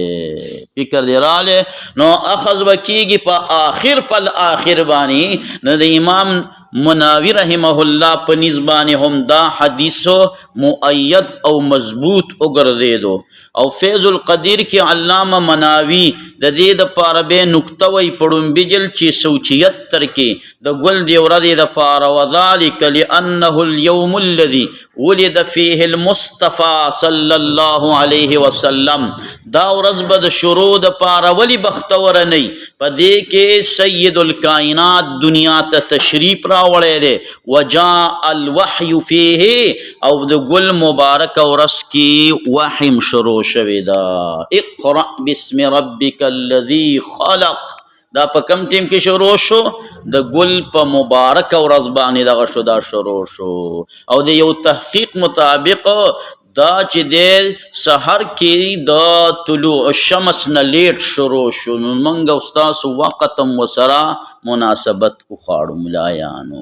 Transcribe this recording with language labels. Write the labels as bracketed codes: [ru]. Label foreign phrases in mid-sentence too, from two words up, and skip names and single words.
[ps] فکر دی راغلی نو اخذ به کېږي په آخر پل آخر باندې نو د امام مناوی [ar] رحمه الله [ps] په نیز باندې هم دا حدیث مؤید او مضبوط وګرځېدو. او فیض القدیر کې علامه مناوی د دې دپاره بیا نکته وایي پړومبي جلد 676 کې د ګل دې ورځې دپاره [ar] وذلک لانه اليوم الذي ولد فيه المصطفى صلی الله علیه وسلم، [ps] دا ورځ به د شروع دپاره ولې بختوره نه وي؟ په دې کې [ar] سید الکائنات [ps] دنیا ته تشریف راوړی دی. [ar] وجاء الوحی فیه، [ps] او د ګل مبارک ورځ کې وحیم شروع شوی دا. [ar] اقرأ باسم ربک الذی خلق، [ps] دا په کم ټیم کې شروع شو؟ د ګل په مبارک ورځ باندې دغه شو، دا شروع شو. او د یو تحقیق مطابق دا چې دی سحر کې د [ar] طلوع الشمس [ps] نه لیټ شروع شو، نو موږ او ستاسو وخت هم ورسره مناسبت وخواړو ملایانو.